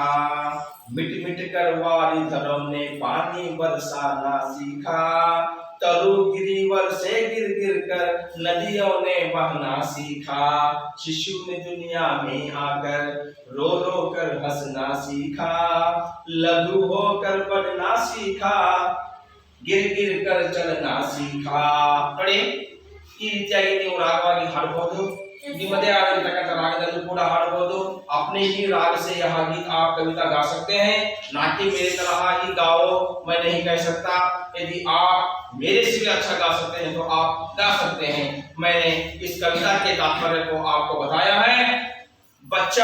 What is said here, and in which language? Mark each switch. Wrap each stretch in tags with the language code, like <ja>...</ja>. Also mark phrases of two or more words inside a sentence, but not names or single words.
<hi>मिट मिट कर वारिधरों ने पानी बरसाना सीखा, तरु गिरिवर से गिर गिर कर नदियों ने बहना सीखा. शिशु ने दुनिया में आकर रो रो कर हंसना सीखा, लघु होकर बढ़ना सीखा, गिर गिर कर चलना सीखा.</hi> <kn>ನೋಡಿ, ಈ ರೀತಿಯಾಗಿ ನೀವು ರಾಗವಾಗಿ ಹಾಡಬಹುದು. निम्दे ಆಗಿರತಕ್ಕಂತ ರಾಗದಲ್ಲೂ ಕೂಡ ಹಾಡಬಹುದು.</kn> <hi>अपने ही राग से यह गीत आप कविता गा सकते हैं, ना कि मेरी तरह ही गाओ, मैं नहीं कह सकता. यदि आप मेरे से भी अच्छा गा सकते हैं तो आप गा सकते हैं. मैंने इस कविता के तात्पर्य को आपको बताया है.</hi>